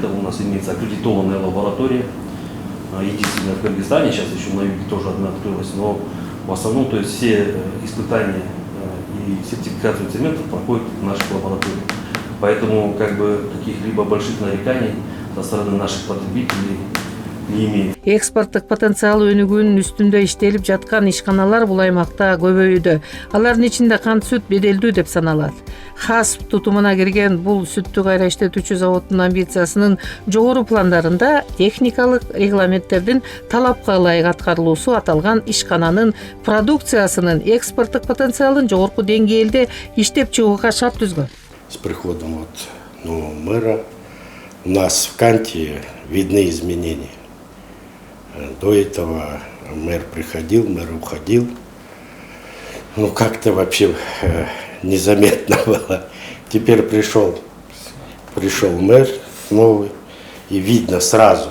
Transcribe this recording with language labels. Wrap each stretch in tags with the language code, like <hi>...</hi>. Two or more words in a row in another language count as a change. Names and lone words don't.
<ru>У нас имеется аккредитованная лаборатория, единственная в Кыргызстане, сейчас еще на юге тоже одна открылась, но в основном то есть все испытания и сертификацию цементов проходят в наших лабораториях. Поэтому каких-либо больших нареканий со стороны наших потребителей не имеем.</ru> <ky>Экспорттук потенциалы өнүгүүнүн үстүндө иштелип жаткан ишканалар бул аймакта көбөйүүдө. Алардын ичинде Кант сүт беделдүү деп саналат. ХАСП тутумуна кирген бул сүттү кайра иштетүүчү заводдун амбициясынын жогору пландарында техникалык регламенттердин талапка ылайык аткарылуусу аталган ишкананын продукциясынын экспорттук потенциалын жогорку деңгээлде иштеп чыгууга шарт түзгөн.</ky> <ru>С приходом мэра у нас в Канте видны изменения. До этого мэр приходил, мэр уходил. Как-то вообще незаметно было. Теперь пришел мэр новый, и видно сразу.</ru>